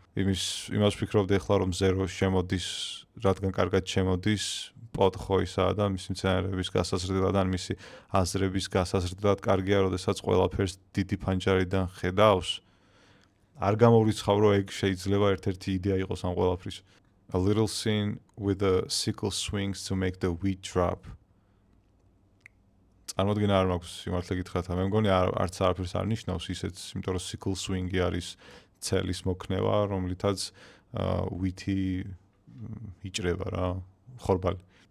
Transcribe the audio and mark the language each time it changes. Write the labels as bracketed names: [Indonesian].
[Georgian] იმას ვფიქრობდი ახლა რომ ზერო შემოდის, რადგან კარგად შემოდის პოდ ხო ისაა და მისი მცენარეების გასაზრდელად ან მისი აზრების გასაზრდელად კარგია, როდესაც ყველაფერს დიდი ფანჯარიდან ხედავს. არ გამორიცხავ რომ ეგ შეიძლება ერთ-ერთი იდეა იყოს ამ ყველაფრის. [English] A little scene with the sickle swings to make the wheat drop. [Georgian] წარმოდგენა არ მაქვს სიმართლე გითხრათ, მე მგონი არც არაფერს არ ნიშნავს ისეც, იმიტომ რომ sickle swing-ი არის ცელის მოქნევა, რომლითაც wheat-ი იჭრება რა, ხორბალი.